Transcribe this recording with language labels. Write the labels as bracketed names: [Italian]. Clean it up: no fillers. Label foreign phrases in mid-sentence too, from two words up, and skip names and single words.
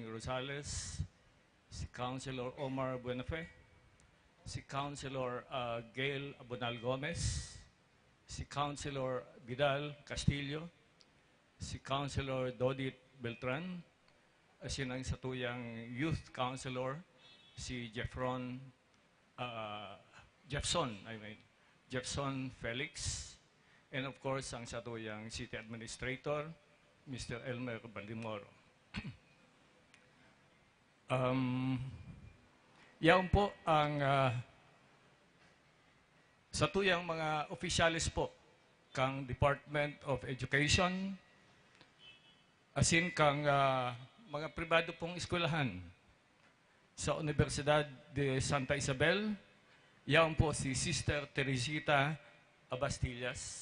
[Bikol] Rosales, si Councilor Omar Buenafe, si Councilor Gail Abonal Gomez, si Councilor Vidal Castillo, si Councilor Dodit Beltran, asin ang satuyang Youth Councilor, si Jeffson Felix, [English] and of course [Bikol] ang satuyang City Administrator, Mr. Elmer Baldimoro. Yaon po ang satuyang mga opisyalis po kang Department of Education, asin kang mga pribado pong eskwelahan sa Universidad de Santa Isabel, yaon po si Sister Teresita Abastillas.